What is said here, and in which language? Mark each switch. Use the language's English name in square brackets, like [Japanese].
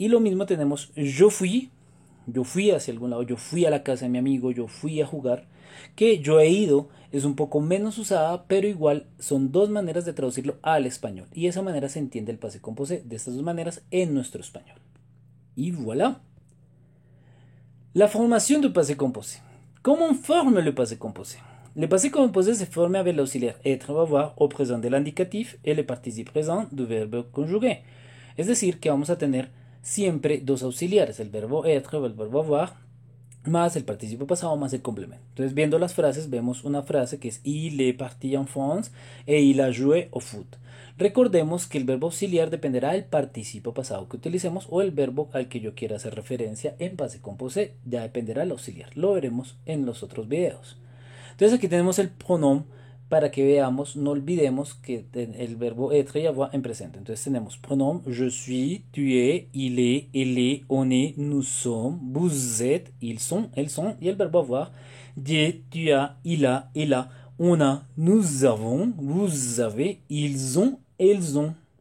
[Spanish] Y lo mismo tenemos yo fui hacia algún lado, yo fui a la casa de mi amigo, yo fui a jugar, que yo he ido es un poco menos usada, pero igual son dos maneras de traducirlo al español. Y de esa manera se entiende el passé composé de estas dos maneras en nuestro español. Y voilà. [French] La formation du passé composé. Comment on forme le passé composé? Le passé composé se forme avec l'auxiliaire être ou avoir au présent de l'indicatif et le participe présent du verbe conjugué. [Spanish] Es decir, que vamos a tener siempre dos auxiliares, el verbo être o el verbo avoir, más el participio pasado más el complemento. Entonces, viendo las frases, vemos una frase que es [French] il est parti en France et il a joué au foot. [Spanish] Recordemos que el verbo auxiliar dependerá del participio pasado que utilicemos o el verbo al que yo quiera hacer referencia en passé composé. Ya dependerá del auxiliar. Lo veremos en los otros videos. Entonces, aquí tenemos el pronombre para que veamos, no olvidemos que el verbo être y avoir en presente. Entonces tenemos [French] pronom, je suis, tu es, il est, elle est, on est, nous sommes, vous êtes, ils sont, elles sont, [Spanish] y el verbo [French] avoir, j'ai, tu as, il a, elle a, on a, nous avons, vous avez, ils ont, elles ont.